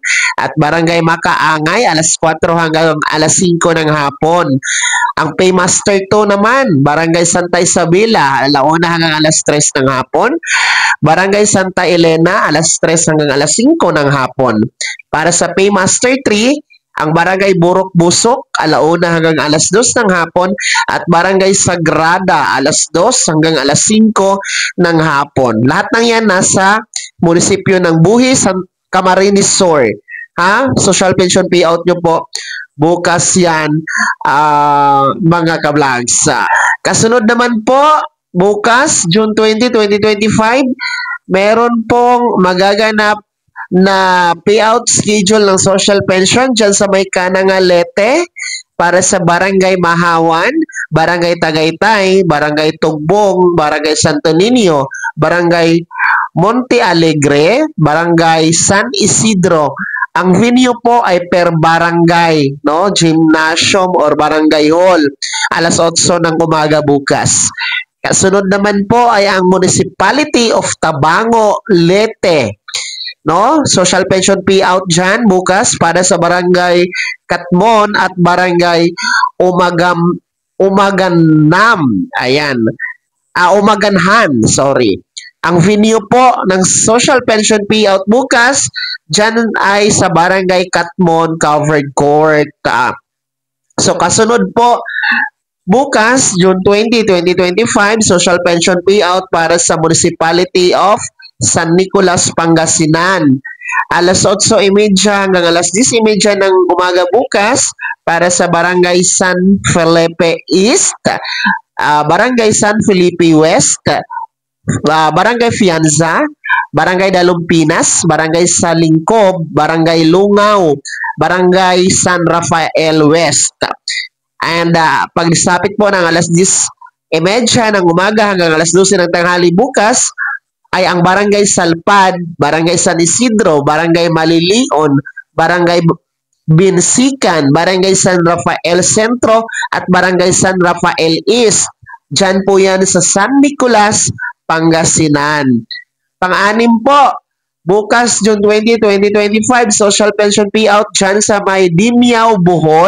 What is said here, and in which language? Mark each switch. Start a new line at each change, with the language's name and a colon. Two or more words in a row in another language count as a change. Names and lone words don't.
Filipino: At Barangay Makaangay, alas 4 hanggang alas 5 ng hapon. Ang Paymaster 2 naman, Barangay Santa Isabela, alauna hanggang alas 3 ng hapon. Barangay Santa Elena, alas 3 hanggang alas 5 ng hapon. Para sa Paymaster 3, Ang Barangay Burok Busok, 1:00 hanggang 2:00 ng hapon, at Barangay Sagrada, 2:00 hanggang 5:00 ng hapon. Lahat ng yan nasa munisipyo ng Buhis, Camarines Sur. Ha?
English: Social pension payout
Filipino: nyo po. Bukas yan, mga ka-vlogs. Kasunod naman po, bukas, June 20, 2025, meron pong magaganap na
English: payout schedule
Filipino: ng
English: social pension
Filipino: dyan sa may Kanangalete para sa Barangay Mahawan, Barangay Tagaytay, Barangay Tugbong, Barangay Santo Niño, Barangay Monte Alegre, Barangay San Isidro. Ang venue po ay per barangay, no?
English: Gymnasium or barangay hall.
Filipino: 8:00 ng umaga bukas. Kasunod naman po ay ang
English: Municipality of
Filipino: Tabango, Leyte. No?
English: Social pension payout
Filipino: dyan bukas para sa Barangay Katmon at Barangay Umaganam. Ayan. Umaganhan, sorry. Ang venue po ng
English: social pension payout
Filipino: bukas, dyan ay sa Barangay Katmon Covered Court. So, kasunod po, bukas, June 20, 2025,
English: social pension payout
Filipino: para sa
English: Municipality of
Filipino: San Nicolas, Pangasinan. 8:30 hanggang 10:30 ng umaga bukas para sa Barangay San Felipe East, Barangay San Felipe West, Barangay Fianza, Barangay Dalumpinas, Barangay Salingkob, Barangay Lungaw, Barangay San Rafael West. And pagsapit po ng 10:30 ng umaga hanggang 12:00 ng tanghali bukas ay ang Barangay Salpad, Barangay San Isidro, Barangay Malilion, Barangay Binsikan, Barangay San Rafael Centro at Barangay San Rafael East. Diyan po yan sa San Nicolas, Pangasinan. Pang-anim po, bukas June 20, 2025,
English: social pension payout
Filipino: dyan sa may Dimiao, Bohol.